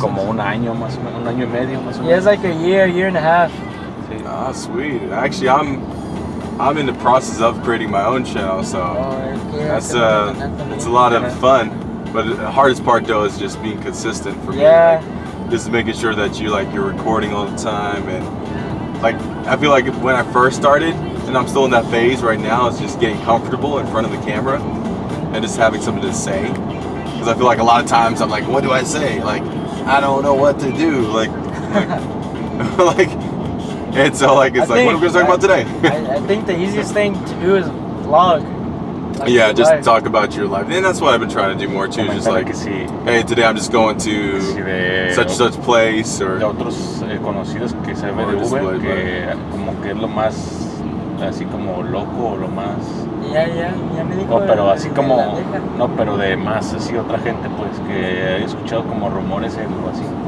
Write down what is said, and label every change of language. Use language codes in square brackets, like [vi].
[es] como un año más o menos, un año y medio más o menos. [en] Yeah, it's like a year and a half. Ah, sweet. Actually, I'm in the process of creating my own channel, so that's it's a lot of fun. But the hardest part though is just being consistent for me. Yeah. Like, just making sure that you're recording all the time, and like I feel like when I first started, and I'm still in that phase right now, is just getting comfortable in front of the camera and just having something to say. Because I feel like a lot of times I'm like, what do I say? Like, I don't know what to do. Like and so like it's like, what are we gonna talk about today? I think the easiest thing to do is vlog. Like just talk about your life, and that's what I've been trying to do more too. Just like, hey, today I'm just going to such place, or [es] de otros conocidos que se ve de Uber, que como que es lo más así como loco, o lo más. Ya me dijo. No, pero así como no, pero de más así otra gente, pues que he escuchado como rumores o así.